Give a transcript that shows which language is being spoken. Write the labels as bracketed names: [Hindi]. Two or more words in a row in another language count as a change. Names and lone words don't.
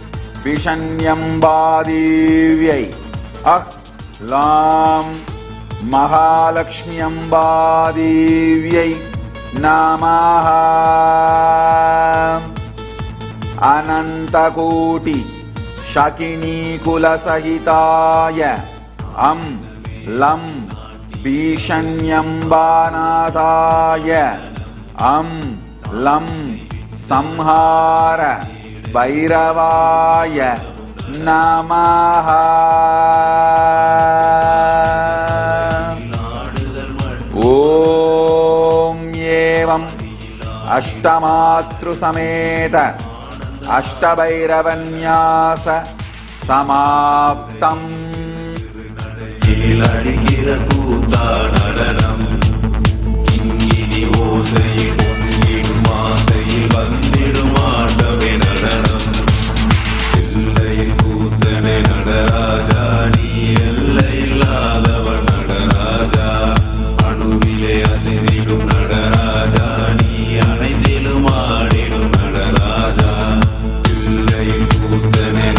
[Sanskrit] भीषण्यम्बादेव्यै लं महालक्ष्मी अम्बादेव्यै नमः अनन्तकोटि शकिनी कुल सहिताय लं भीषण्यम्बानाथाय लं संहार भैरवाय नमः ॐ एवम् अष्टमातृ समेत अष्टभैरवन्यास समाप्तम् [Tamil] அடிக்கிற கூத்தா நடனம் கிங்கினி ஓசையில் பொங்கிடும் ஆசையில் வந்திடும் ஆட்டமே நடனம் எல்லையின் கூத்தனை நடராஜா நீ எல்லை இல்லாதவன் நடராஜா அணுவிலே அசைந்திடும் நடராஜா நீ அனைத்திலும் ஆடிடும் நடராஜா எல்லையின் கூத்தனை